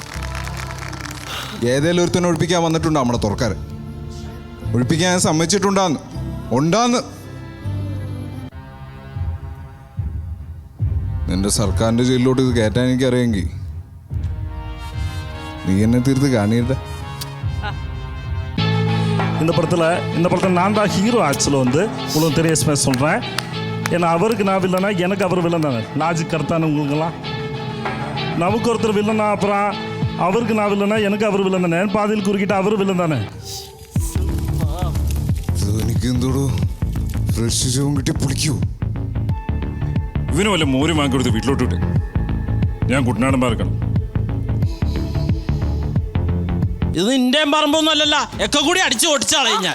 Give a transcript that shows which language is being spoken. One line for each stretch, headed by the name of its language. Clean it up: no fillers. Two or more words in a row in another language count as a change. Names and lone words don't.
Malayalam: ഏതേലും ഒരുത്തനെ ഒഴിപ്പിക്കാൻ വന്നിട്ടുണ്ടോ നമ്മുടെ തുറക്കാർ? ഒഴിപ്പിക്കാൻ സമ്മതിച്ചിട്ടുണ്ടാന്ന് ഉണ്ടാന്ന്. നിന്റെ സർക്കാരിന്റെ ജയിലിലോട്ട് ഇത് കയറ്റാൻ എനിക്കറിയെങ്കിൽ നീ എന്നെ തീർത്ത് കാണിയിട്ട.
Tamil: இந்த படத்தில் நான் தான் ஹீரோ. ஆக்சுவலாக வந்து உங்களுக்கு தெரிய சொல்கிறேன். ஏன்னா அவருக்கு நான் வில்லனா, எனக்கு அவர் வில்லன் தானே. லாஜிக் கரெக்டான உங்களுக்கெல்லாம். நமக்கு ஒருத்தர் வில்லனா, அப்புறம் அவருக்கு நான் வில்லனா, எனக்கு அவர் வில்லன் தானே. பாதியில் குறுக்கிட்டு அவர் வில்லன் தானே.
Malayalam: എനിക്ക് എന്തോടോ ഫ്രഷ് ജോം കിട്ടി പൊളിക്കൂ. ഇവന് വല്ല മോര് വാങ്ങിക്കൊടുത്ത് വീട്ടിലോട്ട് വിട്ട് ഞാൻ കുട്ടനാടൻ പാർക്കണം. ഇത് നിന്റെ പറമ്പൊന്നും അല്ലല്ലോ, ഒക്കെ കൂടി അടിച്ചു ഓടിച്ചാളെ ഞാൻ.